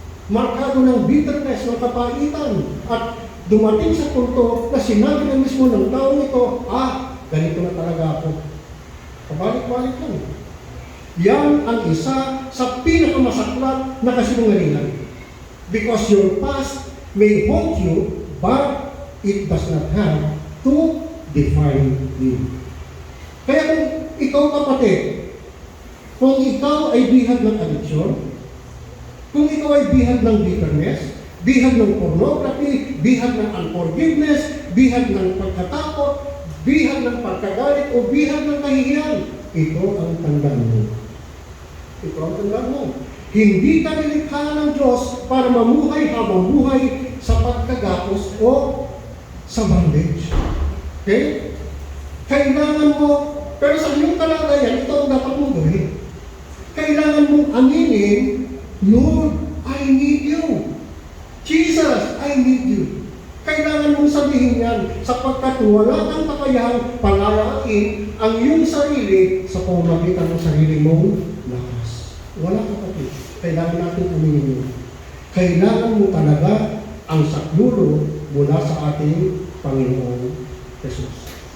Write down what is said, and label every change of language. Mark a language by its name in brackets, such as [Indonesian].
[Filipino] markado ng bitterness, ng kapaitan, at dumating sa punto na sinabi na mismo ng taong ito, ganito na talaga ako. Pabalik-balik lang. Yan ang isa sa pinakamasaklat na kasinungalingan. [English] Because your past may haunt you, but it does not have to define you. [Filipino] Kaya kung ikaw kapatid, kung ikaw ay bihag ng addiction, kung ikaw ay bihag ng bitterness, bihag ng pornography, bihag ng unforgiveness, bihag ng pagkatakot, bihag ng pagkagalit, o bihag ng kahihiyan, ito ang tandaan mo. Ito ang tandaan mo. Hindi ka nilikha ng Diyos para mamuhay habang buhay sa pagkagapos o sa bondage. Okay? Kailangan mo, pero sa iyong kalagayan, ito ang dapat mong gawin. Kailangan mong aminin, Lord, [English] I need you. Jesus, I need you. [Filipino] Kailangan mong sabihin yan sapagkat wala kang kakayahang palalain ang iyong sarili sa pamamagitan ng sarili mong lakas. Wala kapatid. Kailangan natin aminin yun. Kailangan mo talaga ang saklulo mula sa ating Panginoon Jesus.